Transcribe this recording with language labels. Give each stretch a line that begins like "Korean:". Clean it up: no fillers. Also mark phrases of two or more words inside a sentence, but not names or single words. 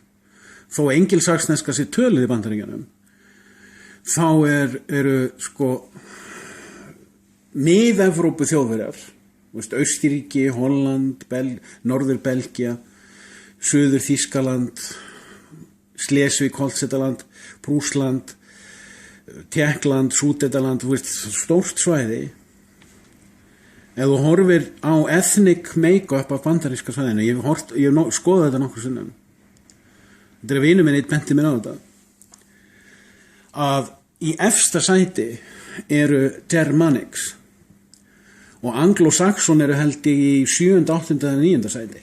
Icelandic: Þó engilsaxneska sé töluð í Bandaríkjunum þá eru sko mið-Evrópu þjóðverjar, Austurríki, Holland, Norður-Belgía, Suður-Þýskaland, Slesvík-Holtsteinland, Prússland, Tékkland, Súdetaland, stórt svæði. Ef þú horfir á
English: ethnic make-up
Icelandic: af bandaríska svæðinu, ég hef skoðað þetta nokkur sinnum. Þetta er vinur minn eitt benti mér á þetta. Að í efsta sæti eru Germanics og Anglo-Saxon eru held í 7., 8. eða 9. sæti.